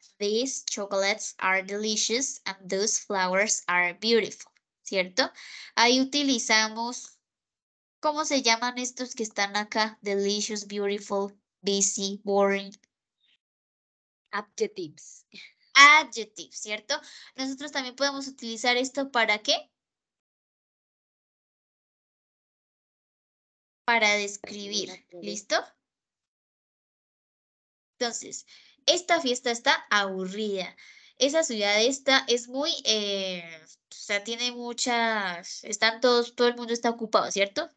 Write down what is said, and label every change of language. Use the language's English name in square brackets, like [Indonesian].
[English] These chocolates are delicious and those flowers are beautiful. [Spanish] ¿Cierto? Ahí utilizamos, ¿cómo se llaman estos que están acá? [English] Delicious, beautiful, busy, boring. Adjectives. [Spanish] Adjectives, ¿cierto? Nosotros también podemos utilizar esto ¿para qué? Para describir. ¿Listo? Entonces, esta fiesta está aburrida. Esa ciudad es muy, o sea, tiene muchas, todo el mundo está ocupado, ¿cierto?